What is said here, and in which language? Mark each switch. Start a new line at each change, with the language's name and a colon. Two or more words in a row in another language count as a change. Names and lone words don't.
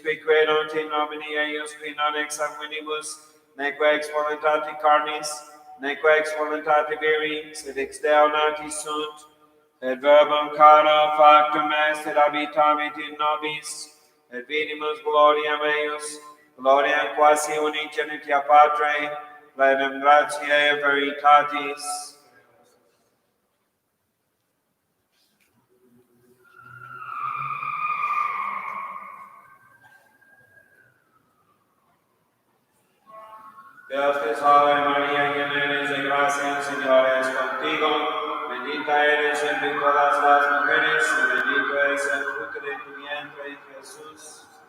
Latin: qui credunt in nomine eius qui non ex sanguinibus, neque ex voluntate carnis, neque ex voluntate viri, sed ex Deo nati sunt, et verbum caro factum est, et habitavit in nobis, et vidimus gloriam eius, gloria quasi unigenitia Patre, plenum gratiae et veritatis.
Spanish: Dios te salve María, llena eres de gracia, el Señor es contigo, bendita eres entre todas las mujeres, y bendito es el fruto de tu vientre, Jesús.